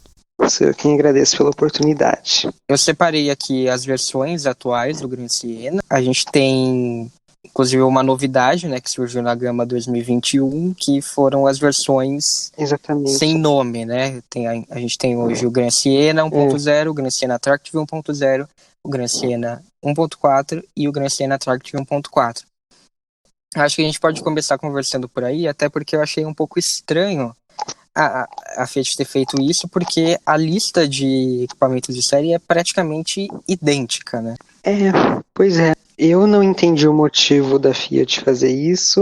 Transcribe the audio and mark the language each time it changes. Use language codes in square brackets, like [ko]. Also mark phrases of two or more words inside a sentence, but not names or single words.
[pt] Eu quem agradeço pela oportunidade. Eu separei aqui as versões atuais do Gran Siena. A gente tem, inclusive, uma novidade, né, que surgiu na gama 2021, que foram as versões sem nome, né? A gente tem hoje o Gran Siena 1.0, o Gran Siena Attractive 1.0, o Gran Siena 1.4 e o Gran Siena Attractive 1.4. Acho que a gente pode começar conversando por aí, até porque eu achei um pouco estranho a Fiat ter feito isso, porque a lista de equipamentos de série é praticamente idêntica, né? Pois é. Eu não entendi o motivo da Fiat fazer isso.